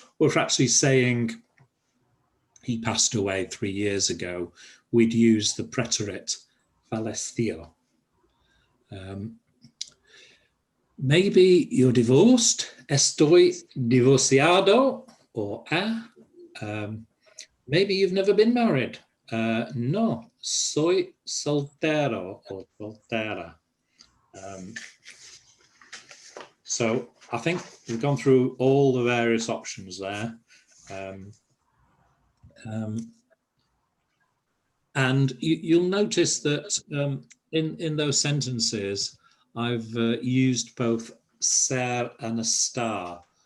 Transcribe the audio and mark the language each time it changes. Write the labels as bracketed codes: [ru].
[en] Or if actually saying he passed away 3 years ago, we'd use the preterite falleció. Maybe you're divorced. [es] Estoy divorciado, [en] or maybe you've never been married. [es] No, soy soltero or soltera. [en] So I think we've gone through all the various options there. And you'll notice that in those sentences, I've used both ser and estar.